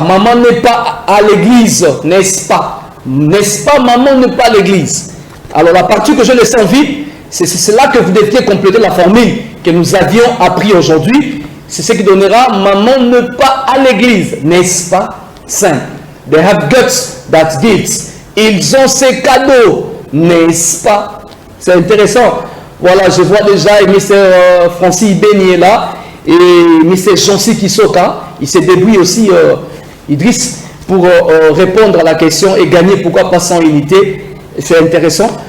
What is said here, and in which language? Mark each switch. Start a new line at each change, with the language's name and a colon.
French: Maman n'est pas à l'église, n'est-ce pas? N'est-ce pas? Maman n'est pas à l'église. Alors la partie que je laisse en vide, c'est là que vous deviez compléter la formule que nous avions appris aujourd'hui. C'est ce qui donnera maman ne pas à l'église, n'est-ce pas? Simple.
English: They have got that gifts.
French: Ils ont ces cadeaux, n'est-ce pas? C'est intéressant. Voilà, je vois déjà Mr. Francis Ibeni est là et Mr. Jansi Kisoka. Il s'est débrouillé aussi, Idriss, pour répondre à la question et gagner pourquoi pas sans unité. C'est intéressant.